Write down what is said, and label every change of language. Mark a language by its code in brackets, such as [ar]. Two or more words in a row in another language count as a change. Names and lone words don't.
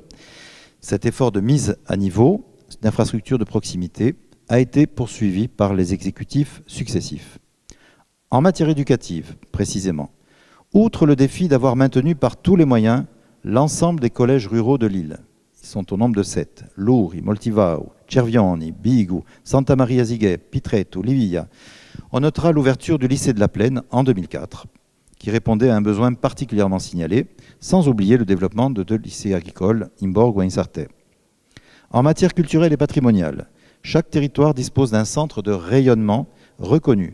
[fr] Cet effort de mise à niveau d'infrastructures de proximité a été poursuivi par les exécutifs successifs. En matière éducative, précisément, outre le défi d'avoir maintenu par tous les moyens l'ensemble des collèges ruraux de l'île, ils sont au nombre de 7, Lourri, Moltivao, Cervioni, Bigu, Santa Maria Ziguet, Pitretto, Livia, on notera l'ouverture du lycée de la Plaine en 2004, qui répondait à un besoin particulièrement signalé, sans oublier le développement de 2 lycées agricoles, Imborg ou Insarte. En matière culturelle et patrimoniale, chaque territoire dispose d'un centre de rayonnement reconnu.